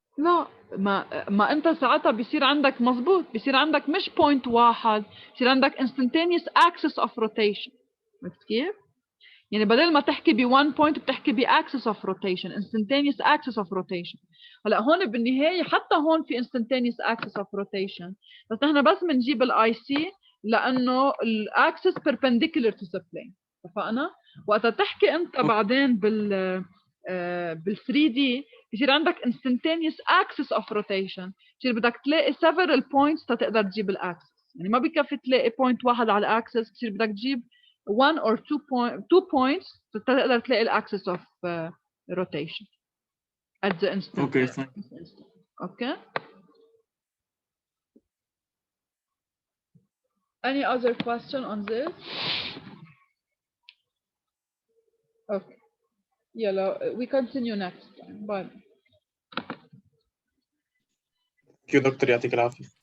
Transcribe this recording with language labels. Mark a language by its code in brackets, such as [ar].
[ar] لا ما انت ساعتها بيصير عندك مزبوط، بيصير عندك مش بوينت واحد، بيصير عندك instantaneous axis of rotation. عرفت كيف؟ يعني بدل ما تحكي ب 1 point بتحكي ب axis of rotation، instantaneous axis of rotation. هلا هون بالنهايه حتى هون في instantaneous axis of rotation، بس نحن بس بنجيب الاي سي [en] لانه الاكسس perpendicular to the plane. [ar] اتفقنا؟ وقت تحكي انت بعدين بال 3 دي بصير عندك instantaneous axis of rotation، بصير بدك تلاقي several points تقدر تجيب الاكسس، يعني ما بكفي تلاقي point واحد على الاكسس، بصير بدك تجيب 1 or 2 points تقدر تلاقي الاكسس of rotation at the instant. [en] Okay, fine. Okay. Any other question on this? Okay. Yellow. We continue next time. Bye. [ar] Thank you دكتور، يعطيك العافية.